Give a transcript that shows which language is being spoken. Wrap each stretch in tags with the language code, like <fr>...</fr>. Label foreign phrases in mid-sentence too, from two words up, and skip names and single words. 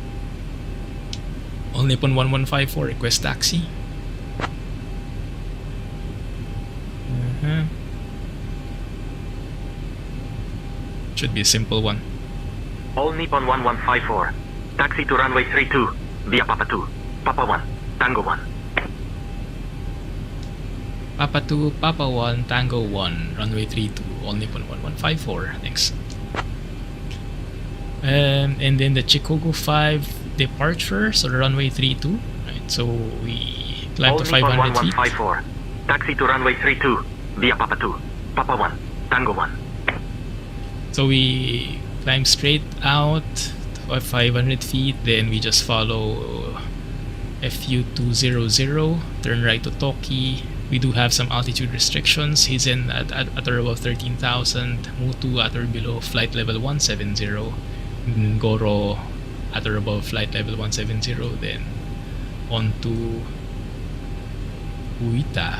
<en>All Nippon 1154, request taxi. Should be a simple one. All Nippon 1154. Taxi to runway 32 via Papa 2. Papa 1. Tango 1. Papa 2, Papa 1, Tango 1, runway 32, All Nippon 1154. Thanks. And then the Chicago 5 departure, so the runway 32. Right, so we climb to 500 feet. 1154. Taxi to runway 32 via Papa 2. Papa 1. Tango 1. So we climb straight out to 500 feet, then we just follow FU200, turn right to Toki. We do have some altitude restrictions. He's in at or above 13,000, Mutu at or below flight level 170, Goro at or above flight level 170, then on to Uita.</en>